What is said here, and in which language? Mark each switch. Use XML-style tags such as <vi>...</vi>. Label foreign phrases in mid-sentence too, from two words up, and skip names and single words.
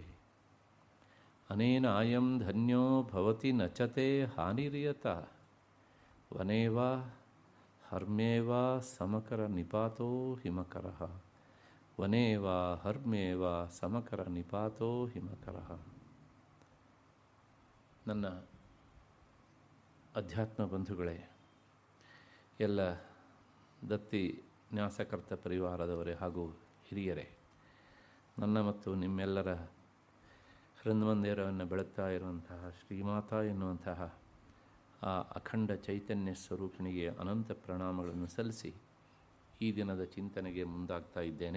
<sa>ಅನೇನ ಆಯಂ ಧನ್ಯೋ ಭವತಿ ನಚತೆ ಹಾನಿರಿಯತ ವನೇವಾ ಹರ್ಮೇವಾ ಸಮಕರ ನಿಪಾತೋ ಹಿಮಕರಃ. ವನೇವಾ ಹರ್ಮೇವಾ ಸಮಕರ ನಿಪಾತೋ ಹಿಮಕರಃ.</sa> <kn>ನನ್ನ ಅಧ್ಯಾತ್ಮ ಬಂಧುಗಳೇ, ಎಲ್ಲ ದತ್ತಿ ನ್ಯಾಸಕರ್ತ ಪರಿವಾರದವರೇ ಹಾಗೂ ಹಿರಿಯರೇ, ನನ್ನ ಮತ್ತು ನಿಮ್ಮೆಲ್ಲರ ಹೃನ್ಮಂದಿರವನ್ನು ಬೆಳಗ್ತಾ ಇರುವಂತಹ ಶ್ರೀಮಾತಾ ಎನ್ನುವಂತಹ ಆ ಅಖಂಡ ಚೈತನ್ಯ ಸ್ವರೂಪಿಣಿಗೆ ಅನಂತ ಪ್ರಣಾಮಗಳನ್ನು ಸಲ್ಲಿಸಿ ಈ ದಿನದ ಚಿಂತನೆಗೆ ಮುಂದಾಗ್ತಾ ಇದ್ದೇನೆ.</kn>